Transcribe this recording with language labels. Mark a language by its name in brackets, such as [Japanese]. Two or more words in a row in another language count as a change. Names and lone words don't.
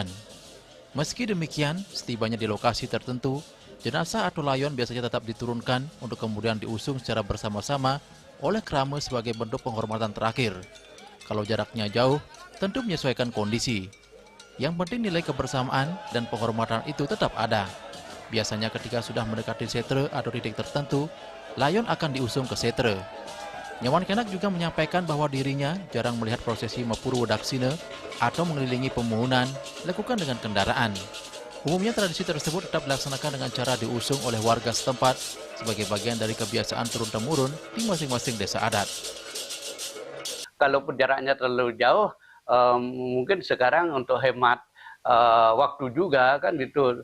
[Indonesian] Meski demikian, setibanya di lokasi tertentu, jenazah atau layon biasanya tetap diturunkan untuk kemudian diusung secara bersama-sama oleh kerama sebagai bentuk penghormatan terakhir. Kalau jaraknya jauh, tentu menyesuaikan kondisi. Yang penting nilai kebersamaan dan penghormatan itu tetap ada. Biasanya ketika sudah mendekati setra atau titik tertentu, layon akan diusung ke setra. Inyoman Kenak juga menyampaikan bahwa dirinya jarang melihat prosesi Mepurwo Daksina atau mengelilingi pemohonan dilakukan dengan kendaraan. Umumnya tradisi tersebut tetap dilaksanakan dengan cara diusung oleh warga setempat sebagai bagian dari kebiasaan turun-temurun di masing-masing desa adat. Kalau jaraknya terlalu jauh, mungkin sekarang untuk hemat waktu juga kan gitu.